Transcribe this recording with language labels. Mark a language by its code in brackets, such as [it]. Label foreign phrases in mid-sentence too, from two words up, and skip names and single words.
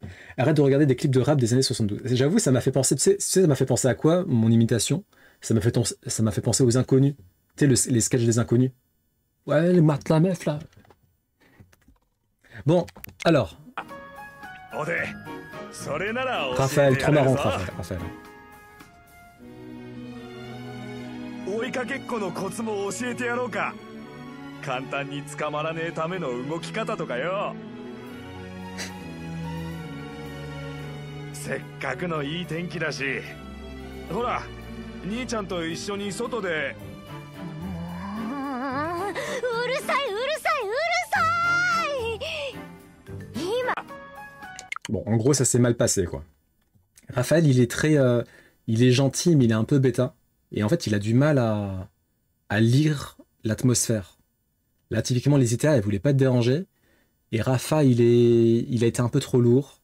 [fr] Arrête de regarder des clips de rap des années 72. J'avoue, ça m'a fait penser, tu sais, ça m'a fait penser à quoi, mon imitation? Ça m'a fait penser aux inconnus. Tu sais, les sketchs des inconnus. Ouais, les maths la meuf, là. Bon, alors. Raphaël, trop marrant, Raphaël. [ja] 追いかけっこのコツも教えてやろうか。簡単に捕まらねえための動き方とかよ。せっかくのいい天気だし、ほら兄ちゃんと一緒に外で。うるさい。今。 [fr] Bon, en gros, ça s'est mal passé, quoi. Raphaël, il est très, il est gentil, mais il est un peu bêta. Et en fait, il a du mal à lire l'atmosphère. Là, typiquement, les ITA, elles voulaient pas te déranger. Et Rafa, il a été un peu trop lourd.